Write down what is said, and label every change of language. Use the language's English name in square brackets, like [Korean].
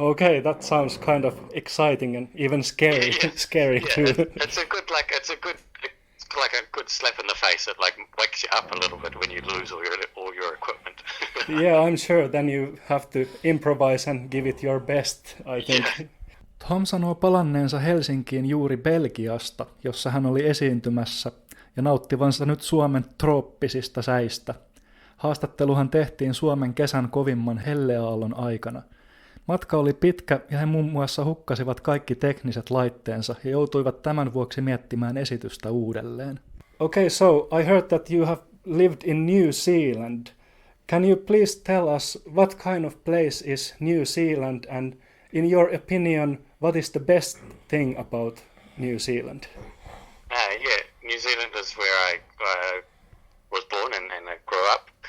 [English] Okay, that sounds kind of exciting and even scary. Yeah. Scary Yeah, too. it's a good slap in the face. It like wakes you up a little bit when you lose all your equipment. Yeah, I'm sure then you have to improvise and give it your best, I think. Yeah. [Finnish] Thom sanoo palanneensa Helsinkiin juuri Belgiasta, jossa hän oli esiintymässä, ja nauttivansa nyt Suomen trooppisista säistä. Haastatteluhan tehtiin Suomen kesän kovimman helleaallon aikana. Matka oli pitkä ja he muun muassa hukkasivat kaikki tekniset laitteensa ja joutuivat tämän vuoksi miettimään esitystä uudelleen. [English] Okay, so I heard that you have lived in New Zealand. Can you please tell us what kind of place is New Zealand and in your opinion, what is the best thing about New Zealand? Yeah, New Zealand is where I was born and I grew up.